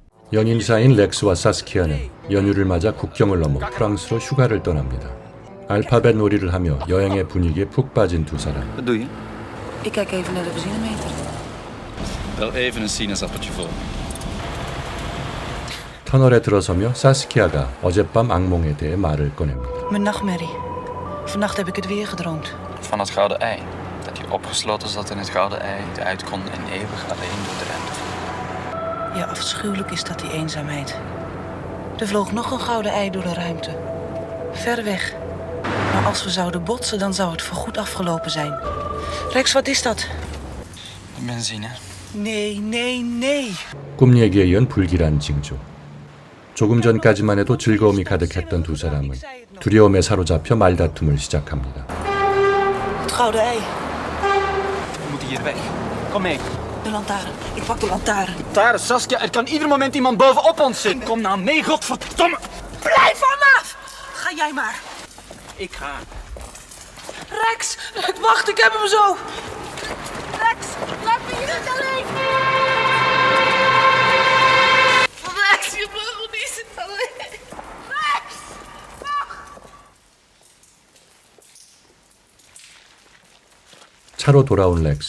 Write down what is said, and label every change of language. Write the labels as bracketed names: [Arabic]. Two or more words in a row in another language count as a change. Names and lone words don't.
[Korean] 연인 사이인 렉스와 사스키아는 연휴를 맞아 국경을 넘어 프랑스로 휴가를 떠납니다. 알파벳 놀이를 하며 여행의 분위기에 푹 빠진 두 사람. [Dutch] Wat doe je? Ik kijk even naar de benzinemeter. Wel even een sinaasappeltje vol. [Korean] 터널에 들어서며 사스키아가 어젯밤 악몽에 대해 말을 꺼냅니다. [Dutch] Mijn nachtmerrie. Vannacht heb ik het weer gedroomd. Van het gouden ei. Dat hij opgesloten zat in het gouden ei, niet uit kon en eeuwig alleen door de ruimte vloog. Ja, afschuwelijk is dat, die eenzaamheid. Er vloog nog een gouden ei door de ruimte. Ver weg. Maar als we zouden botsen, dan zou het voorgoed afgelopen zijn. Rex, wat is dat? De benzine. Nee, nee, nee. [Korean] 꿈 얘기에 이은 불길한 징조. 조금 전까지만 해도 즐거움이 가득했던 두 사람은 두려움에 사로잡혀 말다툼을 시작합니다. [Dutch] Het gouden ei. We moeten hier weg. Kom mee. De lantaarn. Ik pak de lantaarn. Daar, Saskia, er kan ieder moment iemand bovenop ons zitten. Kom nou mee, godverdomme. Blijf vanaf! Ga jij maar. Ik ga. Rex, wacht, ik heb hem zo. Rex, laat me hier niet alleen. Rex, je mag me niet zitten alleen. Rex, wacht. [Korean] 차로 돌아온 렉스.